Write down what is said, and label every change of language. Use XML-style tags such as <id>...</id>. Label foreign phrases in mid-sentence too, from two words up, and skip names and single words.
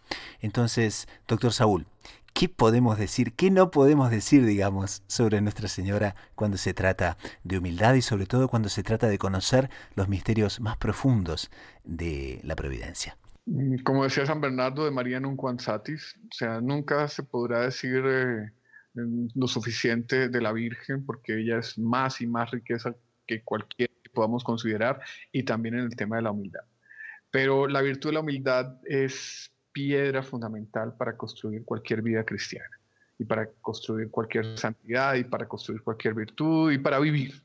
<es>Entonces, doctor Saúl, ¿qué podemos decir, qué no podemos decir, digamos, sobre Nuestra Señora cuando se trata de humildad y sobre todo cuando se trata de conocer los misterios más profundos de la providencia? Como decía San Bernardo</es> <la>de María nunquam satis,</la> <es>o sea, nunca se podrá decir lo suficiente de la Virgen, porque ella es más y más riqueza que cualquier que podamos considerar, y también en el tema de la humildad. Pero la virtud de la humildad es piedra fundamental para construir cualquier vida cristiana, y para construir cualquier santidad, y para construir cualquier virtud, y para vivir.</es>